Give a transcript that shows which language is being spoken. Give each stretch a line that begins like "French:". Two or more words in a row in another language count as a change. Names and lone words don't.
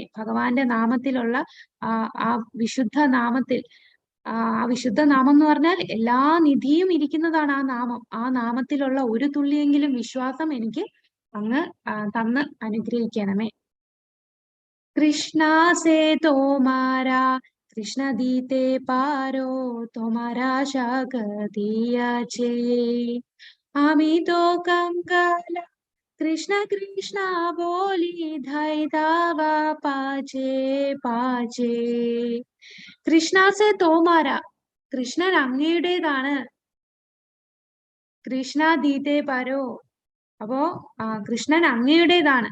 Malayalam: ഭഗവാന്റെ നാമത്തിലുള്ള ആ വിശുദ്ധ നാമത്തിൽ, ആ വിശുദ്ധ നാമം എന്ന് പറഞ്ഞാൽ എല്ലാ നിധിയും ഇരിക്കുന്നതാണ് ആ നാമം. ആ നാമത്തിലുള്ള ഒരു തുള്ളിയെങ്കിലും വിശ്വാസം എനിക്ക് അങ്ങ് തന്ന് അനുഗ്രഹിക്കണമേ.
Bangla: কৃষ্ণ সে তোমার কৃষ্ণ দিতে পারো তোমার শকতিয়ে আমি তো কাঙাল কৃষ্ণ কৃষ্ণ বলি ধাই তব পাছে পাছে. কৃষ্ণ সে তোমার,
Malayalam: കൃഷ്ണൻ അങ്ങയുടേതാണ്.
Bangla: কৃষ্ণ দিতে পারো,
Malayalam: അപ്പോ കൃഷ്ണൻ അങ്ങയുടേതാണ്.